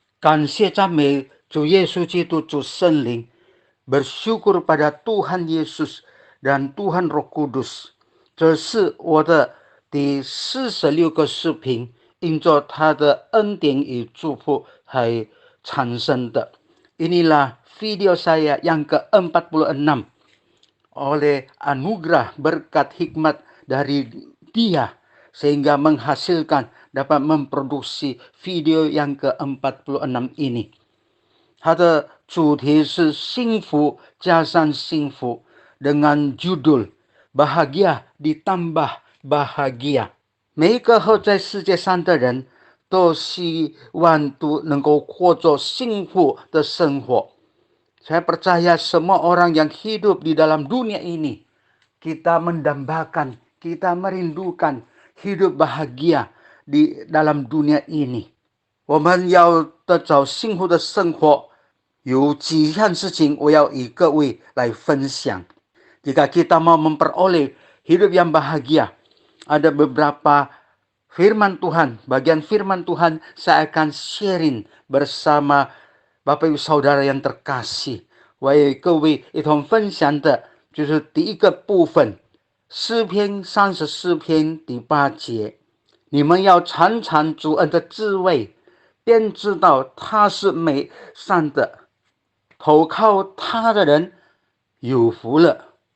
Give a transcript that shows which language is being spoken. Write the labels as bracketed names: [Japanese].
[Chinese] 感谢赞美主耶稣基督，主圣灵， [Indonesian] bersyukur pada Tuhan Yesus dan Tuhan Roh Kudus。 [Chinese] 这是我的第46个视频，因着他的恩典与祝福还产生的。 [Indonesian] Inilah video saya yang ke-46 oleh anugerah berkat hikmat dari Dia sehingga menghasilkan dapat memproduksi video yang ke-46 ini。 [Chinese] 它的主题是幸福加上幸福， [Indonesian] dengan judul bahagia ditambah bahagia。 [Chinese] 每一个活在世界上的人都希望都能够过着幸福的生活。 [Indonesian] Saya percaya semua orang yang hidup di dalam dunia ini, kita mendambakan, kita merindukan hidup bahagia di dalam dunia ini。 [Chinese] 我们要得着幸福的生活，有几样事情我要与各位来分享。 [Indonesian] Jika kita mau memperoleh hidup yang bahagia, ada beberapa firman Tuhan, bagian firman Tuhan saya akan sharing bersama Bapak Ibu Saudara yang terkasih。 [Chinese] 我与各位一同分享的就是第一个部分，诗篇34篇第8节，你们要尝尝主恩的滋味，便知道他是美善的，投靠他的人有福了。